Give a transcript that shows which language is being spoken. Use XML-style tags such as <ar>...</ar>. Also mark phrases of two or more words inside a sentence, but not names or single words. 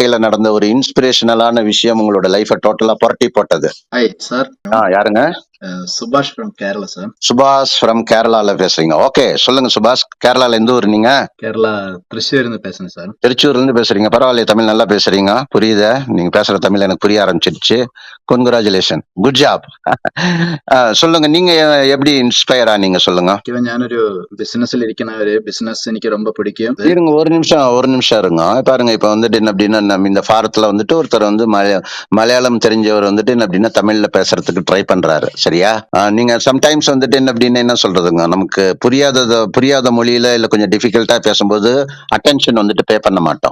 <ta>வாழ்க்கையில நடந்த ஒரு இன்ஸ்பிரேஷனலான விஷயம் உங்களோட லைஃப டோட்டலா புரட்டி போட்டது?</ta> <en>Hi, sir.</en> <ta>யாருங்க?</ta> <en>Subhash from Kerala, sir.</en> <ta>சுபாஷ் ஃப்ரம் கேரளால பேசுறீங்க. ஓகே, சொல்லுங்க சுபாஷ். கேரளால எந்த ஊர் நீங்க? கேரளா திருச்சூர்ல பேசுறேன் சார். திருச்சூர்ல இருந்து பேசுறீங்க. பரவாயில்லையே, தமிழ் நல்லா பேசுறீங்க. புரியுது, நீங்க பேசுற தமிழ் எனக்கு புரிய ஆரம்பிச்சிருச்சு.</ta> <en>congratulation, good job.</en> <ta>சொல்லுங்க, நீங்க எப்படி இன்ஸ்பயர் ஆனீங்க சொல்லுங்க.</ta> <ml>ഞാനൊരു ബിസിനസ്സിൽ ഇരിക്കുന്ന ഒരു ബിസിനസ് എനിക്ക്</ml> <ta>ரொம்ப பிடிக்கும். இருங்க, ஒரு நிமிஷம் இருங்க. பாருங்க, இப்ப வந்துட்டு என்ன அப்படின்னா, நம்ம இந்த ஃபாரத்துல வந்துட்டு ஒருத்தர் வந்து மலையாளம் தெரிஞ்சவர் வந்துட்டு என்ன அப்படின்னா தமிழ்ல பேசுறதுக்கு ட்ரை பண்றாரு, சரியா? நீங்க சம்டைம்ஸ் வந்துட்டு என்ன அப்படின்னு என்ன சொல்றதுங்க, நமக்கு புரியாத மொழியில இல்ல கொஞ்சம் டிஃபிகல்ட்டா பேசும்போது அட்டென்ஷன் வந்துட்டு பே பண்ண மாட்டோம்.</ta>